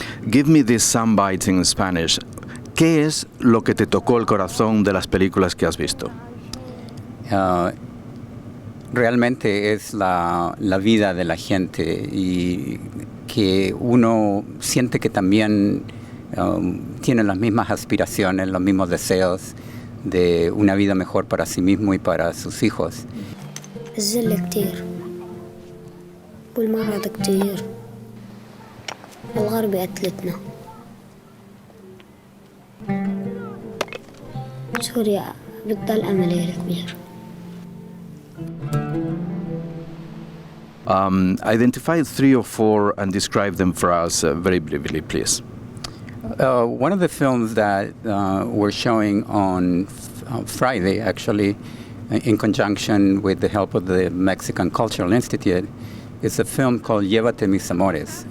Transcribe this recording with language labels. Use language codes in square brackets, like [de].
[en] Give me these sound bites in Spanish. [es] ¿Qué es lo que te tocó el corazón de las películas que has visto? Realmente es la vida de la gente y que uno siente que también tiene las mismas aspiraciones, los mismos deseos de una vida mejor para sí mismo y para sus hijos. [ar] الذل كتير والمرض كتير والغرب قتلتنا سوريا بتضل أمل كبير. [en] Identify 3 or 4 and describe them for us very briefly, please. One of the films that we're showing on Friday, actually, in conjunction with the help of the Mexican Cultural Institute, is a film called Llévate mis amores.